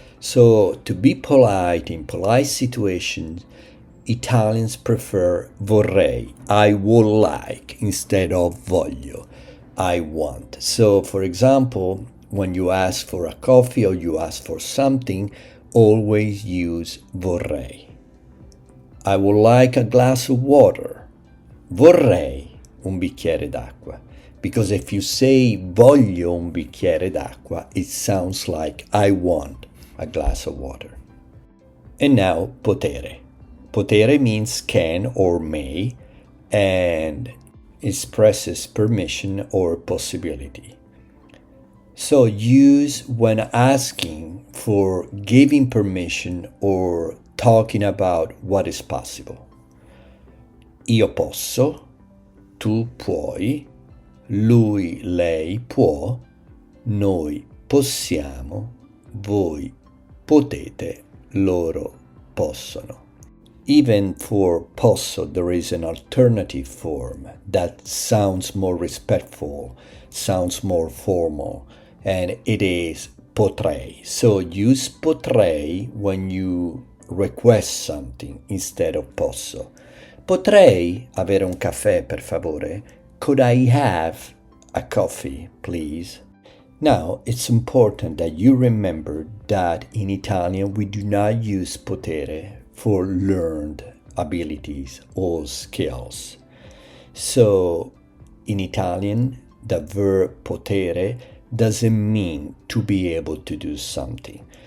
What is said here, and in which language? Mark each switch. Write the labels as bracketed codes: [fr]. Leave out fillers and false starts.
[en] So to be polite in polite situations, Italians prefer vorrei, I would like, instead of voglio, I want. So for example, when you ask for a coffee or you ask for something, always use vorrei. I would like a glass of water. [it] Vorrei un bicchiere d'acqua. [en] Because if you say [it] voglio un bicchiere d'acqua, [en] it sounds like I want a glass of water. And now potere. Potere means can or may and expresses permission or possibility. So use when asking for giving permission or talking about what is possible. [it] Io posso, tu puoi, lui, lei può, noi possiamo, voi potete, loro possono. [en] Even for posso, there is an alternative form that sounds more respectful, sounds more formal, and it is potrei. So use potrei when you request something instead of posso. [it] Potrei avere un caffè, per favore? [en] Could I have a coffee, please? Now, it's important that you remember that in Italian we do not use potere for learned abilities or skills. So, in Italian, the verb potere doesn't mean to be able to do something.